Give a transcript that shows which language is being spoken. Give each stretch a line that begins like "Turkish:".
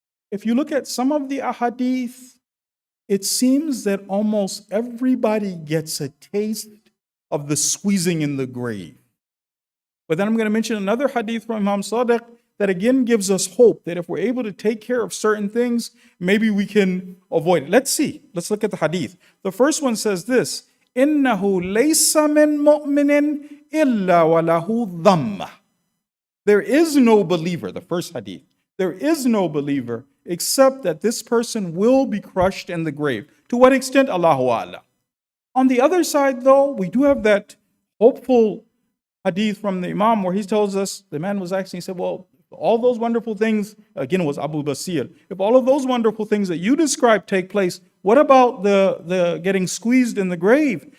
English: If you look at some of the ahadith, it seems that almost everybody gets a taste of the squeezing in the grave. But then I'm going to mention another hadith from Imam Sadiq that again gives us hope that if we're able to take care of certain things, maybe we can avoid it. Let's see. Let's look at the hadith. The first one says this,
Arabic: إِنَّهُ لَيْسَ مِن مُؤْمِنٍ إِلَّا وَلَهُ ضَمَّةٌ.
English: There is no believer, the first hadith, there is no believer except that this person will be crushed in the grave. To what extent? Allahu A'lam. On the other side, though, we do have that hopeful hadith from the Imam where he tells us, the man was asking, he said, well, all those wonderful things, again it was Abu Basir, if all of those wonderful things that you described take place, what about the getting squeezed in the grave?